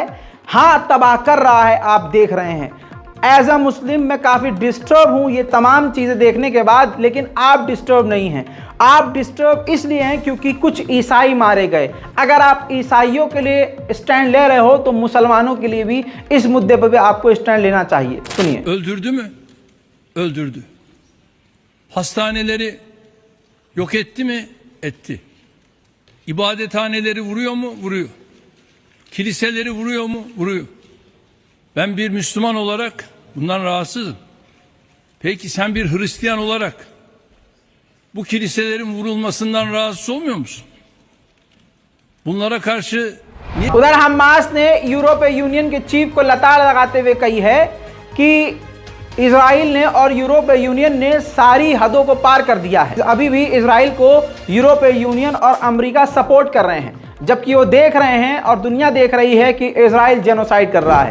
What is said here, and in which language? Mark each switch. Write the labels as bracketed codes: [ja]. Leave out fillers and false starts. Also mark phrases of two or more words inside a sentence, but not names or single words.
[hi] हाँ, तबाह कर रहा है, आप देख रहे हैं। [en] as a Muslim [hi] मैं काफ़ी डिस्टर्ब हूँ ये तमाम चीज़ें देखने के बाद, लेकिन आप डिस्टर्ब नहीं हैं। आप डिस्टर्ब इसलिए हैं क्योंकि कुछ ईसाई मारे गए। अगर आप ईसाइयों के लिए स्टैंड ले रहे हो तो मुसलमानों के लिए भी इस मुद्दे पर भी आपको स्टैंड लेना चाहिए। सुनिए। [tr] Öldürdü mü? Öldürdü. Hastaneleri yok etti mi? Etti. İbadethaneleri vuruyor mu? Vuruyor. Kiliseleri vuruyor mu? Vuruyor. Ben bir Müslüman olarak bundan rahatsızım. Peki sen bir Hristiyan olarak bu kiliselerin vurulmasından rahatsız olmuyor musun? Bunlara karşı [hi] उधर हमास ने यूरोपीय यूनियन के चीफ को लताड़ लगाते हुए कही है कि इजराइल ने और यूरोपीय यूनियन ने सारी हदों को पार कर दिया है। अभी भी इजराइल को यूरोपीय यूनियन और अमेरिका सपोर्ट कर रहे हैं, जबकि वो देख रहे हैं और दुनिया देख रही है कि इजराइल जेनोसाइड कर रहा है।